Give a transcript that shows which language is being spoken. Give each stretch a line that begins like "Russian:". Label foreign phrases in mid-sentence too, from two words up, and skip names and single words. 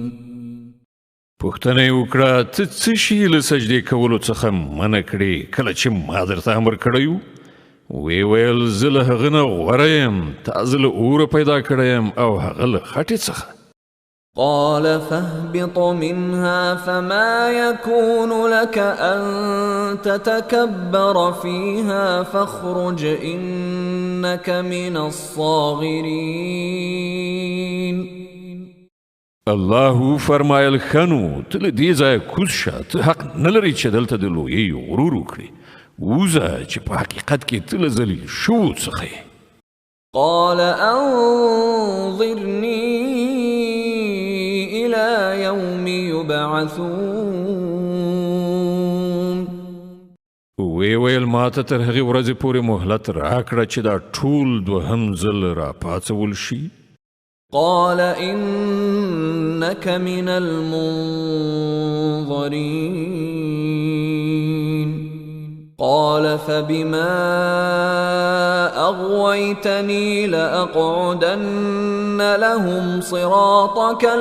Pashto: پوښتنه یې وکړه ته څه شي له سجدې کولو څخه منع کړې کله چې ما درته امر کړی و؟ وی ویل زه له هغه نه غوره یم، تا زه له اوره پیدا کړی یم او هغه له خټې څخه.
Arabic: قال فاهبط منها فما يكون لك أن تتكبر فيها فاخرج إنك من الصاغرين.
Pashto: الله فرمایل خنو ته له دې ځایه کوز شه، ته حق نه لرې چې دلته د لویۍ غرور وکړې، ووځه چې په حقیقت کې ته له ذلیل شوو څخه یې.
Arabic: قال أنظرني إلى يوم يبعثون.
Pashto: ویل ماته تر هغې ورځې پورې مهلت راکړه چې دا ټول دوهم ځل راپاڅول شي.
Arabic: قال إنك من المنظرين. قال فبما أغويتني لأقعدن لهم صراطك